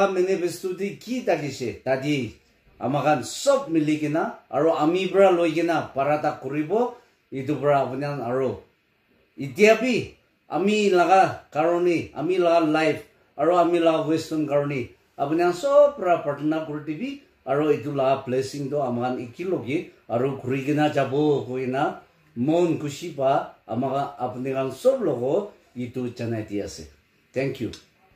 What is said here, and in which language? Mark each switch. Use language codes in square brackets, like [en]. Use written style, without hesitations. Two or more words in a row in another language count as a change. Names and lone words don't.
[nag] manifesto di ki takise tadi amagan sob miligina aro ami bra loigina parata kuribo itu bra abunyang aro itiapi ami laga karoni ami laga life aro ami laga western karoni abunyang sob bra partner kurtibi aro itu laga blessing do amagan ikilogi aro kurigina jabo koina mon kushi pa amaga apnegan sob logo itu chanai diase [en] thank you